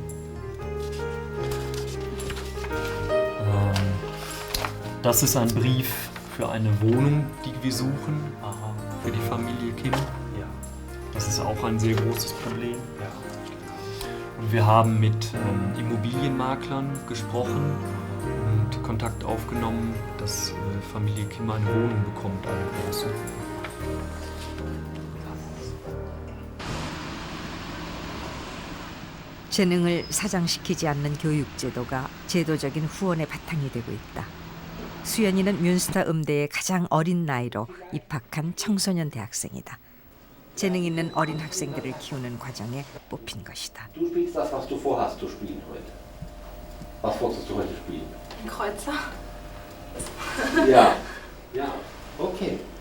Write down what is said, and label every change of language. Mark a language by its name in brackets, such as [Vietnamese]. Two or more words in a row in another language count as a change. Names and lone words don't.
[German] Das ist ein Brief für eine Wohnung, die wir suchen, für die Familie Kim. Ja. Das ist auch ein sehr großes Problem. Ja. Und wir haben mit Immobilienmaklern gesprochen und Kontakt aufgenommen, dass Familie Kim eine Wohnung bekommt, eine große. [Korean] 재능을 사장시키지 않는 교육제도가 제도적인 후원의 바탕이 되고 있다. 수연이는 뮌스터 음대의 가장 어린 나이로 입학한 청소년 대학생이다. 재능 있는 어린 학생들을 키우는 과정에 뽑힌 것이다. [German] Du spielst das, was du vorhast zu spielen heute. Was wolltest du heute spielen? Ein Kreuzer. Ja, ja, okay.